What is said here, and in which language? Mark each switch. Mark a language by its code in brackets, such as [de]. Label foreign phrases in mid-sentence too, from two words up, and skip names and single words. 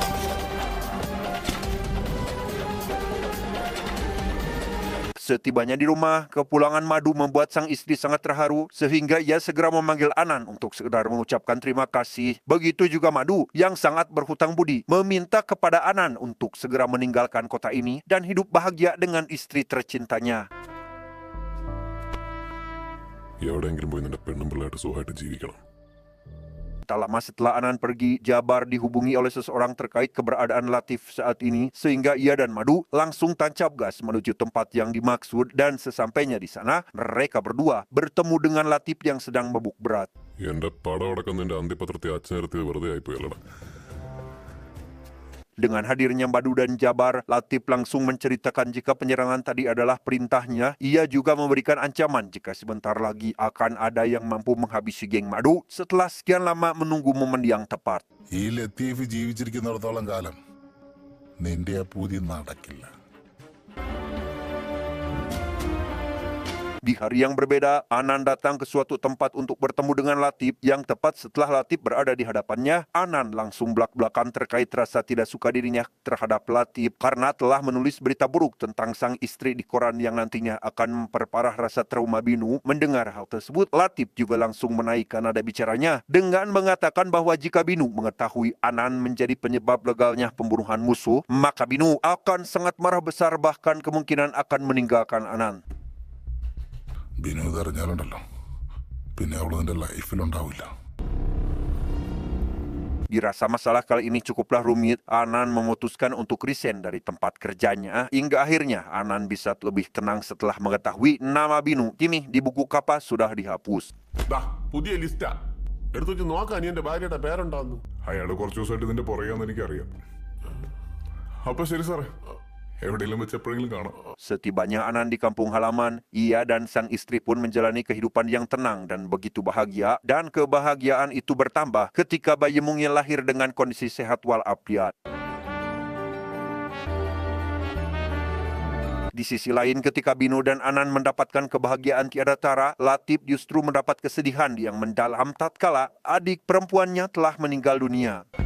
[id] Setibanya di rumah, kepulangan Madu membuat sang istri sangat terharu sehingga ia segera memanggil Anan untuk sekedar mengucapkan terima kasih. Begitu juga Madu yang sangat berhutang budi meminta kepada Anan untuk segera meninggalkan kota ini dan hidup bahagia dengan istri tercintanya. [ml] എവിടെയെങ്കിലും പോയി നിന്റെ പെണ്ണും പിള്ളേട്ട് സുഖമായിട്ട് ജീവിക്കണം. [id] Tak lama setelah Anan pergi, Jabar dihubungi oleh seseorang terkait keberadaan Latif saat ini, sehingga ia dan Madu langsung tancap gas menuju tempat yang dimaksud, dan sesampainya di sana, mereka berdua bertemu dengan Latif yang sedang mabuk berat. [ml] എന്റെ പടം അടക്കം നിന്റെ അന്ത്യപത്രത്തെ അച്ഛനെടുത്ത് വെറുതെ ആയിപ്പോയല്ലടാ. [id] Dengan hadirnya Madu dan Jabar, Latif langsung menceritakan jika penyerangan tadi adalah perintahnya. Ia juga memberikan ancaman jika sebentar lagi akan ada yang mampu menghabisi geng Madu setelah sekian lama menunggu momen yang tepat. [ml] ഈ ലത്തീഫ് ജീവിച്ചിരിക്കുന്നിടത്തോളം കാലം നിന്റെ ആ പൂതി നടക്കില്ല. [id] Di hari yang berbeda, Anan datang ke suatu tempat untuk bertemu dengan Latif yang tepat setelah Latif berada di hadapannya. Anan langsung belak-belakan terkait rasa tidak suka dirinya terhadap Latif karena telah menulis berita buruk tentang sang istri di koran yang nantinya akan memperparah rasa trauma Binu. Mendengar hal tersebut, Latif juga langsung menaikkan nada bicaranya dengan mengatakan bahwa jika Binu mengetahui Anan menjadi penyebab legalnya pembunuhan musuh, maka Binu akan sangat marah besar, bahkan kemungkinan akan meninggalkan Anan. [ml] ബിനു ഇതറിഞ്ഞാലുണ്ടല്ലോ പിന്നെ അവള് നിന്റെ ലൈഫിലുണ്ടാവില്ല. [id] Dirasa masalah kali ini cukuplah rumit, Anan memutuskan untuk resign dari tempat kerjanya. Hingga akhirnya Anan bisa lebih tenang setelah mengetahui nama Binu kini di buku kapas sudah dihapus. [ml] ദാ പുതിയ ലിസ്റ്റാ എടുത്തു വെച്ച് നോക്കാം നീ എന്റെ ഭാര്യയുടെ പേരുണ്ടാവുന്നു. അയാൾ കുറച്ച് ദിവസമായിട്ട് ഇതിന്റെ പുറകെയാന്ന് എനിക്കറിയാം. അപ്പൊ ശരി സാറേ, എവിടെയെങ്കിലും വെച്ച് എപ്പോഴെങ്കിലും കാണാം. [id] Setibanya Anan di kampung halaman, ia dan sang istri pun menjalani kehidupan yang tenang dan begitu bahagia, dan kebahagiaan itu bertambah ketika bayi mungil lahir dengan kondisi sehat walafiat. Di sisi lain, ketika Binu dan Anan mendapatkan kebahagiaan tiada tara, Latif justru mendapat kesedihan yang mendalam tatkala adik perempuannya telah meninggal dunia.